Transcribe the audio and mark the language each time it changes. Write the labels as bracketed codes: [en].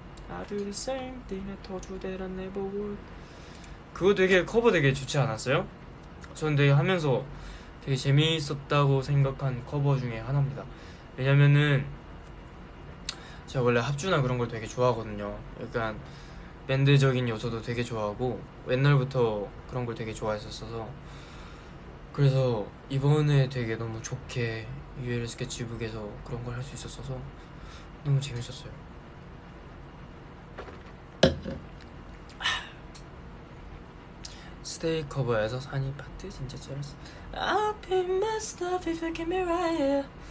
[en] I do the same thing I told you that I never would. [ko] 그거 되게 커버 되게 좋지 않았어요? 저는 되게 하면서 되게 재미있었다고 생각한 커버 중에 하나입니다. 왜냐면은 제가 원래 합주나 그런 걸 되게 좋아하거든요. 약간 밴드적인 요소도 되게 좋아하고 옛날부터 그런 걸 되게 좋아했었어서, 그래서 이번에 되게 너무 좋게 UL 스케치북에서 그런 걸 할 수 있었어서 너무 재밌었어요. 스테이 커버에서 산이 파트 진짜 잘했어. [en] I'll pick my stuff if you give me right.